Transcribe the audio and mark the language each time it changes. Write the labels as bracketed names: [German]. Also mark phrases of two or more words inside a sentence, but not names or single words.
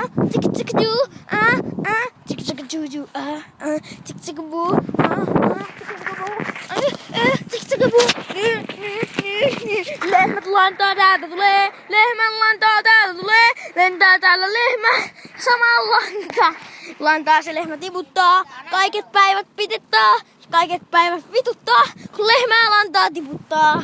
[English] Chicka chicka doo, chicka chicka choo choo, chicka chicka boo, chicka chicka boo. [Finnish] Lehmät lantaa täältä tulee, lehmän lantaa täältä tulee, lentää täällä lehmä, sama lanta. Lantaa se lehmä tiputtaa, kaiket päivät pitittaa, kaiket päivät vituttaa, kun lehmää lantaa tiputtaa.